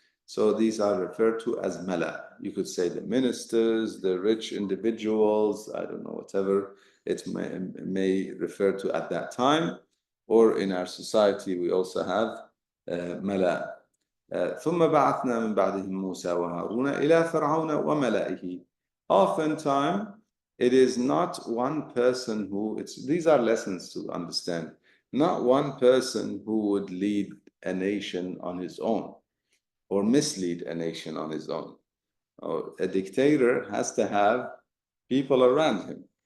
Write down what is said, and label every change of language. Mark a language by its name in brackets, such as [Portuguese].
[English] So these are referred to as mala. You could say the ministers, the rich individuals, I don't know, whatever it may refer to at that time. Or in our society, we also have mala. [Arabic] ثم بعثنا من بعدهم موسى وهارون إلى فرعون وملئه. [English] Oftentimes, it is not one person who, these are lessons to understand, not one person who would lead a nation on his own or mislead a nation on his own. A dictator has to have people around him.